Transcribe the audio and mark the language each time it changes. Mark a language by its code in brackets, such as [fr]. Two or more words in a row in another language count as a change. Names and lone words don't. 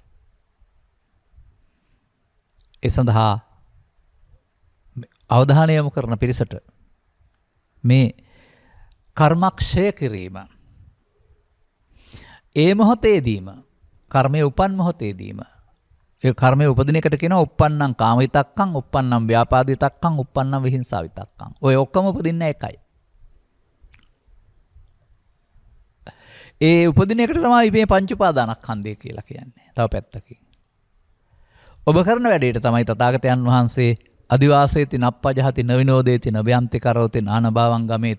[si] ඒ සඳහා අවධානය යොමු කරන පිරිසට මේ කර්මක්ෂය කිරීම ඒ මොහොතේදීම කර්මයේ උපන් මොහොතේදීම ඒ කර්මයේ උපදින එකට කියනවා [pi] uppannam කාමවිතක්කං uppannam ව්‍යාපාදිතක්කං uppannam විහිංසාවිතක්කං. [si] ඔය ඔක්කොම උපදින්නේ එකයි. ඒ උපදින එකට තමයි මේ පංච උපාදානස්කන්ධය කියලා කියන්නේ. තව පැත්තකින්. ඔබ කරන වැඩේට තමයි තථාගතයන් වහන්සේ [pi] අදිවාසේති නප්පජහති නවිනෝදේති නභයන්ති කරෝති නානභාවං ගමේති.